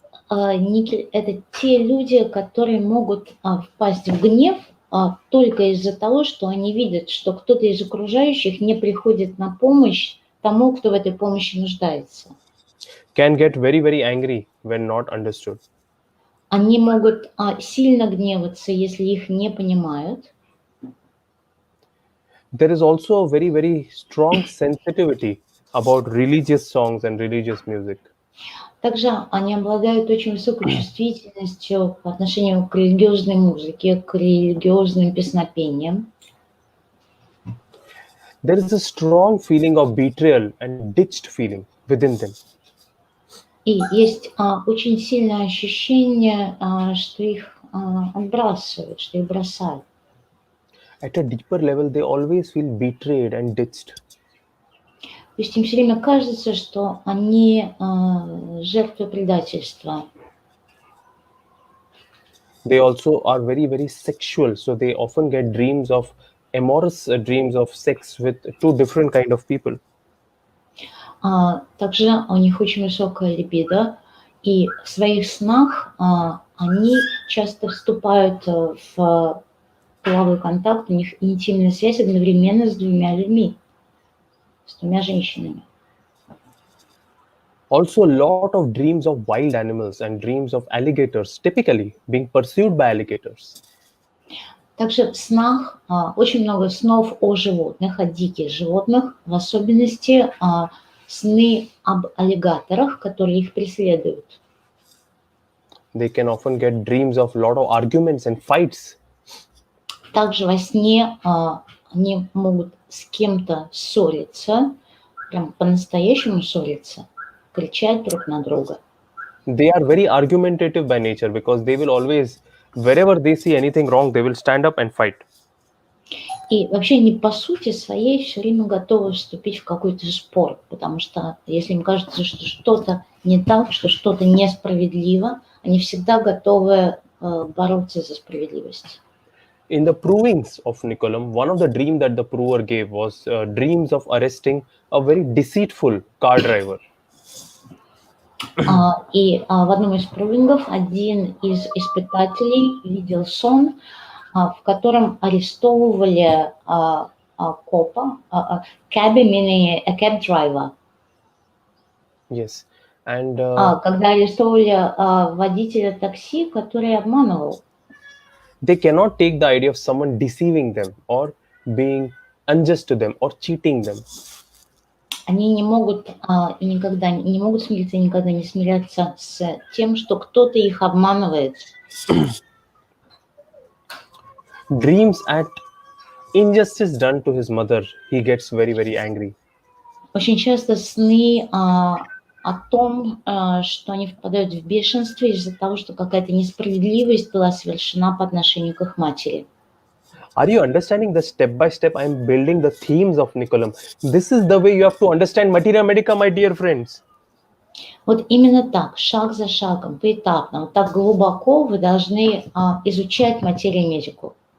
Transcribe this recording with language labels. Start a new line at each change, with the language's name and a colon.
Russian: Никель – это те люди, которые могут впасть в гнев только из-за того, что они видят, что кто-то из окружающих не приходит на помощь тому, кто в этой помощи нуждается.
English: Can get very angry when not understood.
Russian: Они могут сильно гневаться, если их не понимают.
English: There is also a very strong sensitivity about religious songs and religious music.
Russian: Также они обладают очень высокой чувствительностью по отношению к религиозной музыке, к религиозным песнопениям.
English: There is a strong feeling of betrayal and ditched feeling within them.
Russian: И есть очень сильное ощущение, что их отбрасывают, что их бросают.
English: At a deeper level, they always feel betrayed and ditched.
Russian: То есть им все время кажется, что они жертвы предательства.
English: They also are very, very sexual, so they often get dreams of amorous dreams of sex with two different kind of people.
Russian: Также у них очень высокая либидо, и в своих снах они часто вступают в половой контакт, у них интимная связь одновременно с двумя людьми, с двумя женщинами.
English: Also, a lot of dreams of wild animals and dreams of alligators, typically being pursued by alligators.
Russian: Также в снах очень много снов о животных, о диких животных, в особенности сны об аллигаторах, которые их преследуют.
English: They can often get dreams of a lot of arguments and fights.
Russian: Также во сне они могут с кем-то ссориться, прям по-настоящему ссориться, кричать друг на друга.
English: They are very argumentative by nature because they will always, wherever they see anything wrong, they will stand up and fight.
Russian: И вообще они по сути своей все время готовы вступить в какой-то спор, потому что если им кажется, что что-то не так, что что-то несправедливо, они всегда готовы бороться за справедливость.
English: In the provings of Nicolam, one of the dreams that the prover gave was dreams of arresting a very deceitful car driver.
Russian: И в одном из провингов один из испытателей видел сон, в котором арестовывали копа,
English: cab meaning a cab driver. Yes, and
Russian: Когда арестовывали водителя такси, который обманывал.
English: they cannot take the idea of someone deceiving them or being unjust to them or cheating them.
Russian: Они не могут и никогда не могут смириться, и никогда не смирятся с тем, что кто-то их обманывает.
English: Dreams at injustice done to his mother, he gets very, very angry.
Russian: Очень часто сны о том, что они впадают в бешенство из-за того, что какая-то несправедливость была совершена по отношению к их матери.
English: Are you understanding the step by step I am building the themes of Nicolam? This is the way you have to understand Materia Medica, my dear friends.
Russian: Вот именно так, шаг за шагом, поэтапно, вот так глубоко вы должны изучать материю медику.